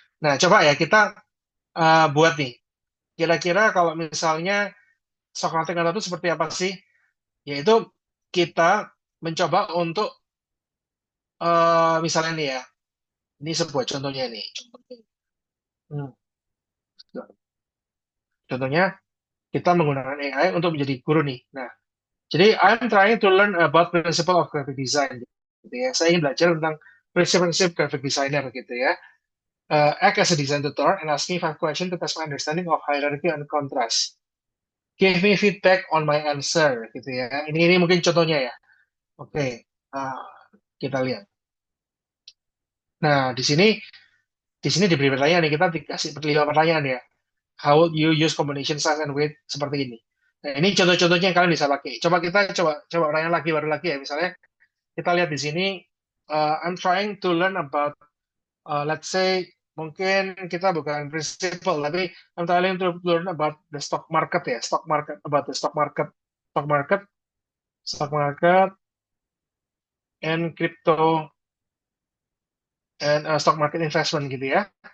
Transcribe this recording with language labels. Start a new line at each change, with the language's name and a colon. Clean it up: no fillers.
Indonesian: Nah, coba ya kita buat nih. Kira-kira kalau misalnya Socratic Method itu seperti apa sih? Yaitu kita mencoba untuk misalnya nih ya, ini sebuah contohnya nih. Hmm, Contohnya kita menggunakan AI untuk menjadi guru nih. Nah, jadi
English: I'm trying to learn about principle of graphic design.
Indonesian: Gitu ya. Saya ingin belajar tentang prinsip-prinsip graphic designer gitu ya.
English: Act as a design tutor and ask me 5 questions to test my understanding of hierarchy and contrast. Give me feedback on my answer
Indonesian: gitu ya. Ini mungkin contohnya ya. Oke, uh, kita lihat. Nah, di sini diberi pertanyaan nih. Kita dikasih 5 pertanyaan ya.
English: How would you use combination size and weight
Indonesian: seperti ini? Nah, ini contoh-contohnya yang kalian bisa pakai. Coba pertanyaan lagi baru lagi ya. Misalnya kita lihat di sini,
English: I'm trying to learn about, let's say,
Indonesian: mungkin kita bukan principle, tapi
English: I'm trying to learn about the stock market ya, about the stock market, stock market, and crypto, and stock market investment
Indonesian: gitu ya.